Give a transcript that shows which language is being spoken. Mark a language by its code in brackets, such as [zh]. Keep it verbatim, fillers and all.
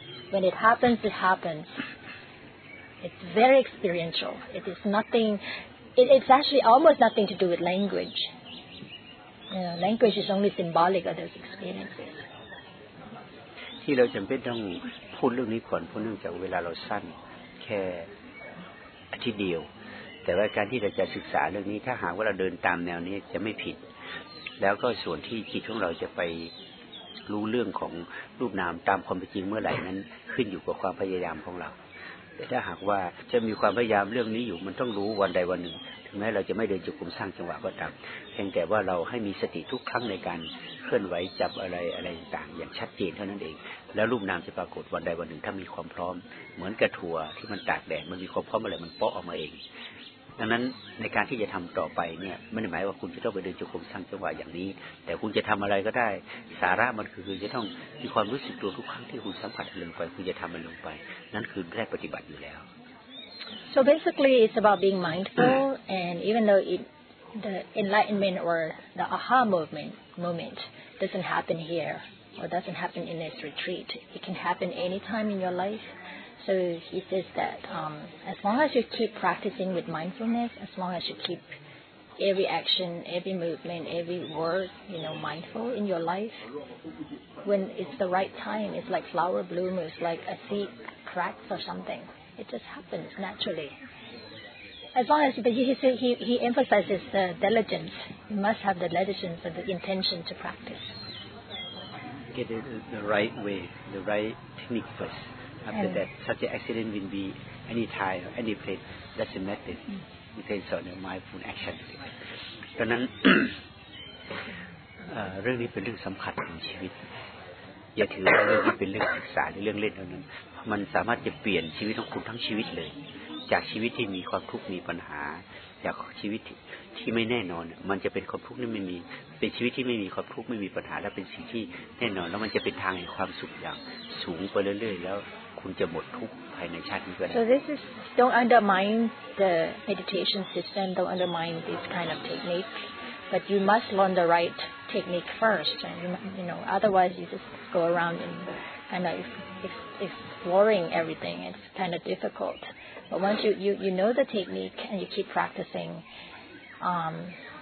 [en] When it happens, it happens. It's very experiential. It is nothing, it, it's actually almost nothing to do with language. You know, language is only symbolic of those experiences. [th] ที่เราจำเป็นต้องพูดเรื่องนี้ก่อนเพราะเนื่องจากเวลาเราสั้นแค่อาทิตย์เดียวแต่ว่าการที่เราจะศึกษาเรื่องนี้ถ้าหากว่าเราเดินตามแนวนี้จะไม่ผิดแล้วก็ส่วนที่จิตของเราจะไป รู้เรื่องของรูปนามตามความเป็นจริงเมื่อไหร่นั้นขึ้นอยู่กับความพยายามของเราแต่ถ้าหากว่าจะมีความพยายามเรื่องนี้อยู่มันต้องรู้วันใดวันหนึ่งถึงแม้เราจะไม่เดินจงกรมสร้างจังหวะก็ตามเพียงแต่ว่าเราให้มีสติทุกครั้งในการเคลื่อนไหวจับอะไรอะไรต่างๆอย่างชัดเจนเท่านั้นเองแล้วรูปนามจะปรากฏวันใดวันหนึ่งถ้ามีความพร้อมเหมือนกระถั่วที่มันตากแดดมันมีความพร้อมอะไรมันเปาะออกมาเอง ดังนั้นในการที่จะทำต่อไปเนี่ยไม่ได้หมายว่าคุณจะต้องไปเดินจงกรมสร้างจังหวะอย่างนี้แต่คุณจะทำอะไรก็ได้สาระมันคือจะต้องมีความรู้สึกตัวทุกครั้งที่คุณสัมผัสลงไปคุณจะทำมันลงไปนั่นคือแค่ปฏิบัติอยู่แล้ว [en] So basically it's about being mindful and even though it, the enlightenment or the aha moment moment doesn't happen here or doesn't happen in this retreat it can happen anytime in your life. So he says that um, as long as you keep practicing with mindfulness, as long as you keep every action, every movement, every word, you know, mindful in your life, when it's the right time, it's like flower bloom, it's like a seed cracks or something. It just happens naturally. As long as, but he, he, he emphasizes the diligence. You must have the diligence and the intention to practice. Get it the right way, the right technique first. After that, such an accident will be any time, any place. That's the method. You can sort of mindful action. [th] ดังนั้น เรื่องนี้เป็นเรื่องสำคัญของชีวิตอย่าถือว่าเรื่องนี้เป็นเรื่องศึกษาหรือเรื่องเล่นเท่านั้นมันสามารถจะเปลี่ยนชีวิตของคุณทั้งชีวิตเลยจากชีวิตที่มีความทุกข์มีปัญหาจากชีวิตที่ไม่แน่นอนมันจะเป็นความทุกข์ที่ไม่มีเป็นชีวิตที่ไม่มีความทุกข์ไม่มีปัญหาและเป็นสิ่งที่แน่นอนแล้วมันจะเป็นทางแห่งความสุขอย่างสูงไปเรื่อยๆแล้วคุณจะหมดทุกข์ภายในชาตินี้ก็ได้ [en] So this is don't undermine the meditation system don't undermine this kind of technique but you must learn the right technique first and you, you know otherwise you just go around and kind of exploring everything it's kind of difficult but once you you you know the technique and you keep practicing um